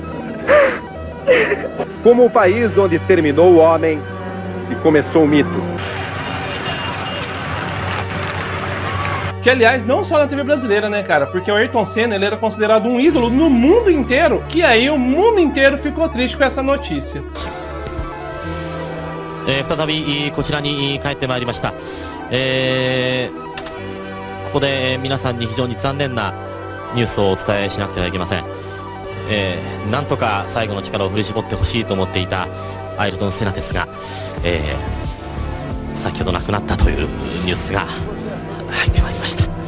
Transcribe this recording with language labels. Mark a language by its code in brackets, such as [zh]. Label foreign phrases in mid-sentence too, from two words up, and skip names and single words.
[pt] Como o país onde terminou o homem e começou o mito. Que, aliás, não só na TV brasileira, né, cara? Porque o Ayrton Senna, ele era considerado um ídolo no mundo inteiro, que aí o mundo inteiro ficou triste com essa notícia. [ja] 再びこちらに帰ってまいりました。ここで皆さんに非常に残念なニュースをお伝えしなくてはいけません。なんとか最後の力を振り絞ってほしいと思っていたアイルトン・セナですが、先ほど亡くなったというニュースが入ってまいりました。